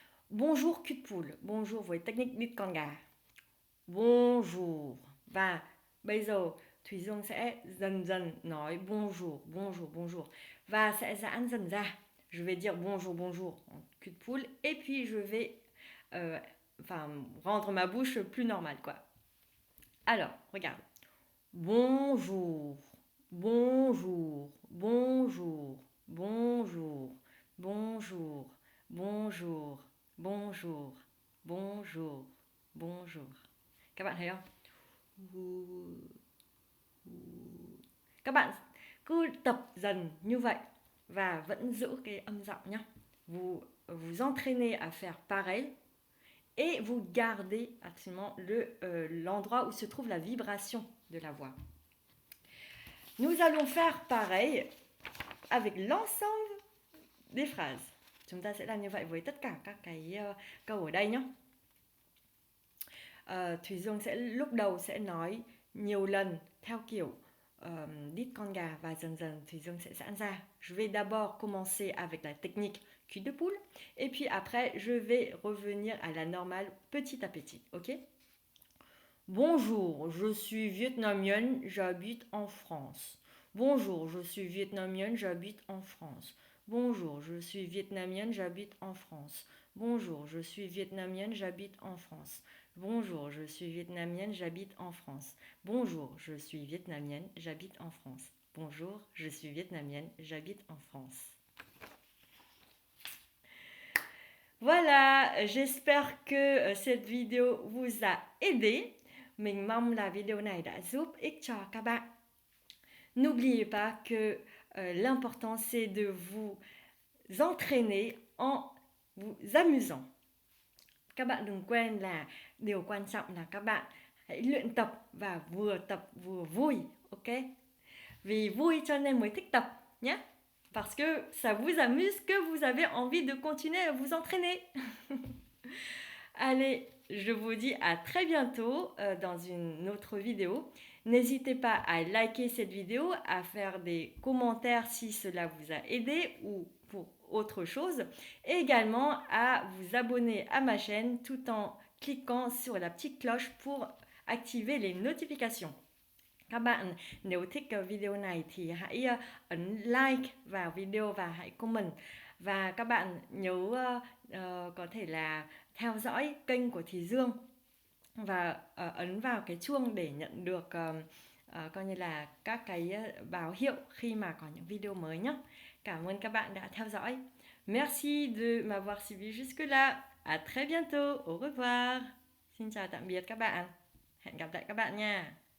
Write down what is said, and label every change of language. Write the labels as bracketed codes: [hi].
[fr] Bonjour cul de poule. Bonjour với technique đít con gà. Bonjour. [vi] Và bây giờ Thùy Dương sẽ dần dần nói bonjour, bonjour, bonjour. Và sẽ giãn dần ra. [fr] Je vais dire bonjour, bonjour en cul de poule. Et puis je vais rendre ma bouche plus normale, quoi. Alors, regarde. Bonjour, bonjour, bonjour, bonjour, bonjour, bonjour, bonjour, bonjour, bonjour. [vi] Các bạn thấy không? Các bạn cứ tập dần như vậy và vẫn giữ cái âm giọng nhé. [fr] Vous entraînez à faire pareil et vous gardez absolument l'endroit où se trouve la vibration de la voix. Nous allons faire pareil avec l'ensemble des phrases. [vi] Chúng ta sẽ làm như vậy với tất cả các cái câu ở đây nhé. Thùy Dương sẽ lúc đầu sẽ nói nhiều lần theo kiểu đít con gà và dần dần Thùy Dương sẽ giãn ra. [fr] Je vais d'abord commencer avec la technique cul de poule et puis après je vais revenir à la normale petit à petit, ok? Bonjour, je suis vietnamienne, j'habite en France. Bonjour, je suis vietnamienne, j'habite en France. Bonjour, je suis vietnamienne, j'habite en France. Bonjour, je suis vietnamienne, j'habite en France. Bonjour, je suis vietnamienne, j'habite en France. Bonjour, je suis vietnamienne, j'habite en France. Bonjour, je suis vietnamienne, j'habite en France. Voilà, j'espère que cette vidéo vous a aidé. [vi] Mình mong là video này đã giúp ích cho các bạn. [fr] N'oubliez pas que l'important c'est de vous entraîner en vous amusant. [vi] Các bạn đừng quên là điều quan trọng là các bạn hãy luyện tập và vừa vui, ok? Vì vui cho nên mới thích tập nhé. [fr] Parce que ça vous amuse que vous avez envie de continuer à vous entraîner. Allez, je vous dis à très bientôt dans une autre vidéo. N'hésitez pas à liker cette vidéo, à faire des commentaires si cela vous a aidé ou pour autre chose. Et également à vous abonner à ma chaîne tout en cliquant sur la petite cloche pour activer les notifications. [vi] Các bạn nếu thích video này thì hãy ấn like vào video và hãy comment. Và các bạn nhớ có thể là theo dõi kênh của Thùy Dương và ấn vào cái chuông để nhận được coi như là các cái báo hiệu khi mà có những video mới nhé. Cảm ơn các bạn đã theo dõi. [fr] Merci de m'avoir suivi jusque-là. À très bientôt. Au revoir. [vi] Xin chào tạm biệt các bạn. Hẹn gặp lại các bạn nha.